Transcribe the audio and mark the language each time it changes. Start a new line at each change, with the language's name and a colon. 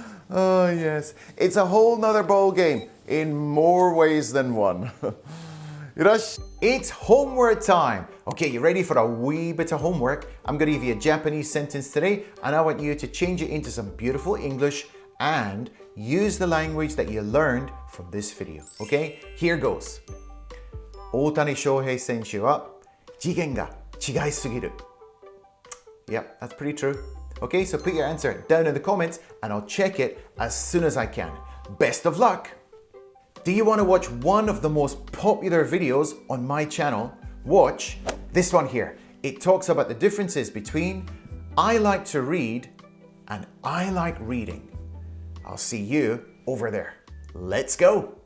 English: Oh yes, it's a whole nother ball game in more ways than one. It's homework time. Okay, you ready for a wee bit of homework? I'm going to give you a Japanese sentence today and I want you to change it into some beautiful English and use the language that you learned from this video. Okay, here goes.
Japanese: 大谷翔平選手は次元が違いすぎる.
English: Yep, that's pretty true. Okay, so put your answer down in the comments and I'll check it as soon as I can. Best of luck! Do you want to watch one of the most popular videos on my channel? Watch this one here. It talks about the differences between I like to read and I like reading. I'll see you over there. Let's go!